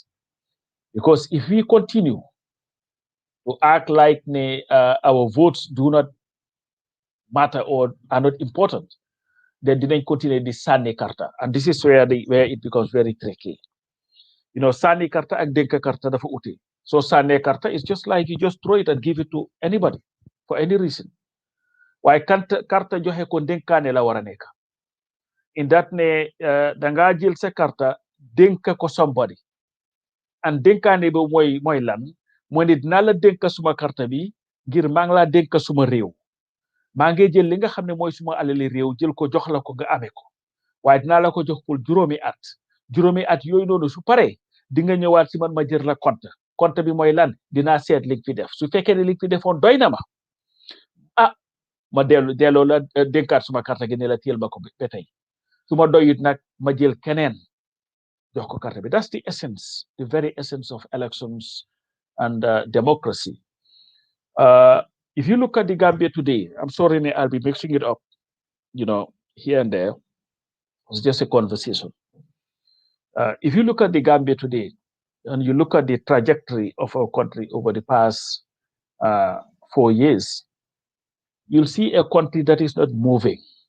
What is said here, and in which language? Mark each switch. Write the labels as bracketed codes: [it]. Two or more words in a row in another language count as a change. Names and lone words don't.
[en] Because if we continue to act like our votes do not matter or are not important, then didn't continue the [wo] Sani Karta. [en] And this is where it becomes very tricky. [wo] Sani Karta and Denka Karta dafa uti. [en] So [wo] Sani Karta [en] is just like you just throw it and give it to anybody for any reason. [wo] waaye carte joxe ko dénkaane la war a nekk [en] in that [wo] ne da ngaa jël sa carte dénk ko somebody and dénkaane bi mooy lan mooy ne dinaa la dénk suma carte bi ngir maa ngi laa dénk suma réew maa ngi jël li nga xam ne mooy suma alali réew jël ko jox la ko nga amee ko waaye dinaa la ko jox pour juróomi at yooyu noonu su paree di nga ñëwaat si man ma jël la compte bi mooy lan dinaa seet li fi def su fekkee ne li fi defoon doy na ma ah ma delloo la dénkaat suma carte gi ne la téyel ma ko ba tey su ma doyut nag ma jël keneen jox ko carte bi. [en] That's the essence, the very essence of elections and democracy. If you look at the Gambia today, I'm sorry, I'll be mixing it up, here and there. It's just a conversation. If you look at the Gambia today, and you look at the trajectory of our country over the past 4 years, you'll see a country that is not moving.